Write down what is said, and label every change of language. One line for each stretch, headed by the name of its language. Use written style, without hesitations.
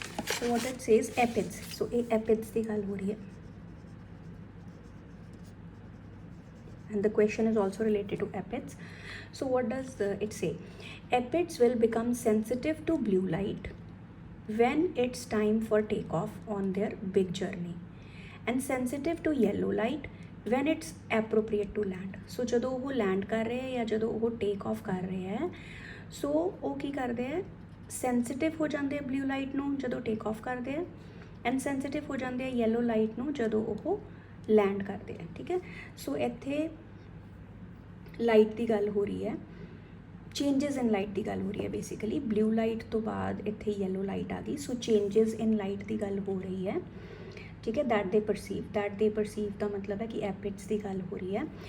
English: So what it says, epids. So a epids
Punjabi: ਦੀ ਗੱਲ ਹੋ ਰਹੀ ਹੈ,
English: and the question is also related to epids. So what does it say? Epids will become sensitive to blue light when it's time for takeoff on their big journey, and sensitive to yellow light when it's appropriate to land.
Punjabi: So ਜਦੋਂ ਉਹ land ਕਰ ਰਹੇ ਹੈ ਜਾਂ ਜਦੋਂ ਉਹ take off ਕਰ ਰਹੇ ਹੈ, ਸੋ ਉਹ ਕੀ ਕਰਦੇ ਹੈ, ਸੈਂਸਿਟਿਵ ਹੋ ਜਾਂਦੇ ਆ ਬਲੂ ਲਾਈਟ ਨੂੰ ਜਦੋਂ ਟੇਕ ਆਫ ਕਰਦੇ ਆ, ਐਂਡ ਸੈਂਸਿਟਿਵ ਹੋ ਜਾਂਦੇ ਆ ਯੈਲੋ ਲਾਈਟ ਨੂੰ ਜਦੋਂ ਉਹ ਲੈਂਡ ਕਰਦੇ ਆ. ਠੀਕ ਹੈ, ਸੋ ਇੱਥੇ ਲਾਈਟ ਦੀ ਗੱਲ ਹੋ ਰਹੀ ਹੈ, ਚੇਂਜਸ ਇਨ ਲਾਈਟ ਦੀ ਗੱਲ ਹੋ ਰਹੀ ਹੈ. ਬੇਸਿਕਲੀ ਬਲੂ ਲਾਈਟ ਤੋਂ ਬਾਅਦ ਇੱਥੇ ਯੈਲੋ ਲਾਈਟ ਆ ਗਈ, ਸੋ ਚੇਂਜਸ ਇਨ ਲਾਈਟ ਦੀ ਗੱਲ ਹੋ ਰਹੀ ਹੈ.
Hindi: ठीक है, दैट दे परसीव का मतलब है कि एपिड्स की गल हो रही है.